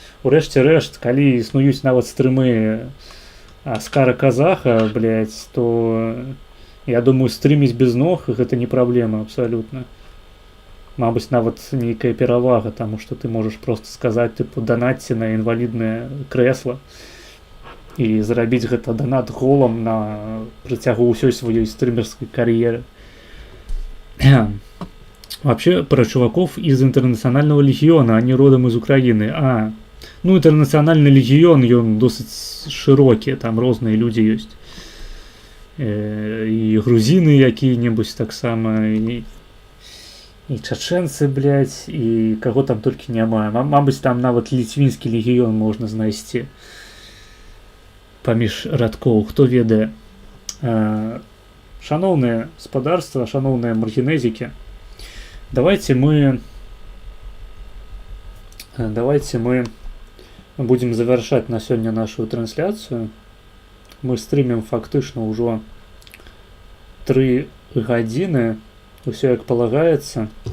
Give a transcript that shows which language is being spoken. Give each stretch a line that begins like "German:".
Belarusian: Урэшце рэшт, калі існуюць нават стрымы Аскара Казаха, блядь, то я думаю, стрыміць без ног гэта не праблема абсалютна. Мабыць, нават нейкая перавага, таму што ты можаш проста сказаць, тыпу, данатце на інваліднае крэсла і зрабіць гэта данат голам на працягу ўсёй сваёй стрымерскай кар'еры.
Russian: Вообще, про чуваков из Интернационального легиона, они родом из Украины. Ну, Интернациональный легион, он
Belarusian: досыць широкі, там розныя людзі ёсць. І грузины якія-небудзь таксама, і чачэнцы, блядь, і каго там толькі няма. Мабыць, там нават ліцвінскі легіён можна знайсці паміж радкоў, хто ведае.
Russian: Шановное господарство, шановные маргинезики, давайте мы будем завершать на сегодня нашу трансляцию. Мы стримим фактично уже 3 гадзіны, все как полагается.